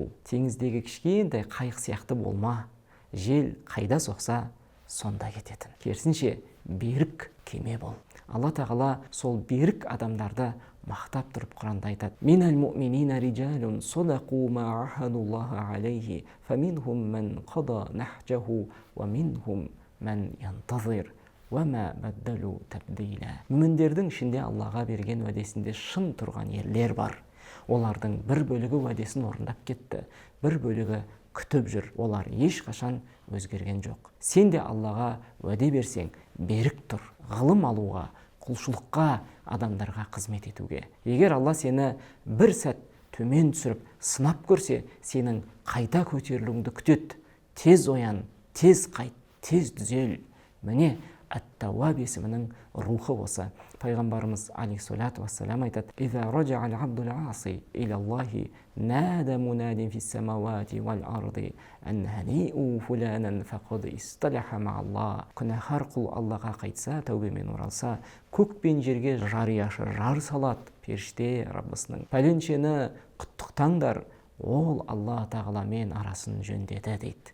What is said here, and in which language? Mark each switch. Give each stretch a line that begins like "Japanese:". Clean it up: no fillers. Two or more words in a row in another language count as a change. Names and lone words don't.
Kazakh: Теңіздегі кішкентай қайық сияқты болма. Жел қайда соқса, сонда кететін. Керісінше берік кеме бол. Алла тағала сол берік адамдарды мақтап тұрып Құранда айтады:
Arabic: «من المؤمنين رجال صدقوا ما عاهدوا الله عليه فمنهم من قضى نحبه ومنهم من ينتظر وما بدلوا تبديلا».
Kazakh: Мүміндердің ішінде Аллаға берген уәдесінде шын тұрған ерлер бар. Олардың бір бөлігі уәдесін орындап кетті, бір бөлігі күтіп жүр. Олар ешқашан өзгерген жоқ. Сен де Аллаға уәде берсең, берік тұр, ғылым алуға, құлшылыққа, адамдарға қызмет етуге. Егер Алла сені бір сәт төмен түсіріп, сынап көрсе, сенің қайта көтерілуіңді күтеді. Тез оян, тез қайт, тез түзел. Міне, Ат-Тауаб есімінің рухы осы. Пайғамбарымыз
Arabic: عليه الصلاة والسلام
Kazakh: айтады:
Arabic: «إذا رجع العبد العاصي إلى الله نادى مناد في السماوات والأرض أن هنئوا فلانا فقد اصطلح مع الله».
Kazakh: Күнәһар құл Аллаға қайтса, тәубемен оралса, көк пен жерге жарияшы жар салады. Періште Раббысының: «Пәленшені құттықтаңдар, ол Алла тағаламен арасын жөндеді» дейді.